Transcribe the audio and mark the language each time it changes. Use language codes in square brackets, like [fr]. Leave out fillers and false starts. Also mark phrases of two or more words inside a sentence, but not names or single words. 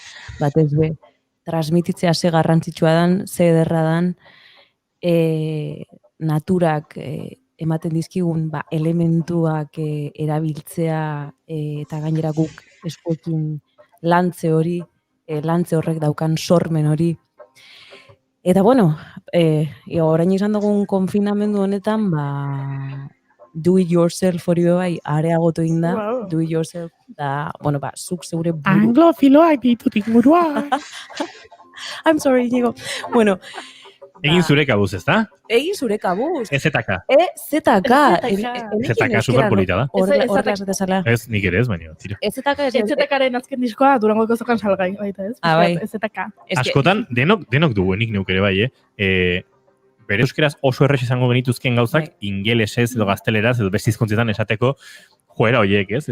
[eu] Batez be, transmititzea ze garrantzitsua dan, ze ederra dan, naturak ematen dizkigun elementuak erabiltzea eta gainera guk eskuekin lantze horrek daukan sormen hori. Eta bueno, orain izan dugun konfinamendu honetan, [en] do it yourself [eu] hori bai areagotu egin da, Wow. [en] do it yourself, [eu] da, bueno, zuk zeure buru. Anglofiloak ditut ingurua. [en] I'm sorry, [eu] Inigo. Bueno, Egin zure kabuz, ezta? egin zure kabuz. EZK. ZK. ZK superpolita da. Horrela esatezala. Ez, nik ere ez, baina, tira. ZK ez. EZK-aren azken diskoa Durangoko zokan salgai, baita ez? Bai. EZK. Askotan, denok dugu, nik neuk ere bai, bere euskeraz oso errex izango genituzken gauzak, ingelesez edo gazteleraz edo beste hizkuntzietan esateko joera horiek, ez?